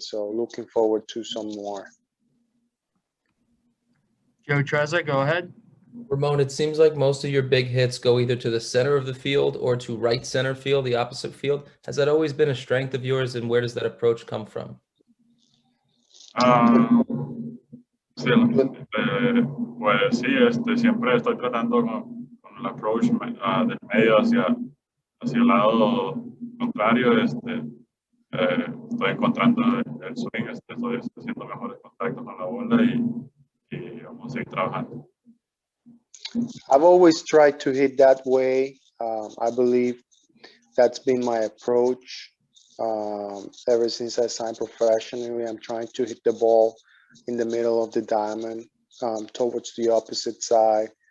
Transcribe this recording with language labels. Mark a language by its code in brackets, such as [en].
[en] So looking forward to some more. Joe Trezza, go ahead. Ramon, it seems like most of your big hits go either to the center of the field or to right center field, the opposite field. Has that always been a strength of yours, and where does that approach come from? [es] Sí, pues sí, siempre estoy tratando con el approach del medio hacia el lado contrario. Estoy encontrando el swing, estoy haciendo mejores contactos con la bola y vamos a seguir trabajando. [en] I've always tried to hit that way. I believe that's been my approach ever since I signed professionally. I'm trying to hit the ball in the middle of the diamond towards the opposite side.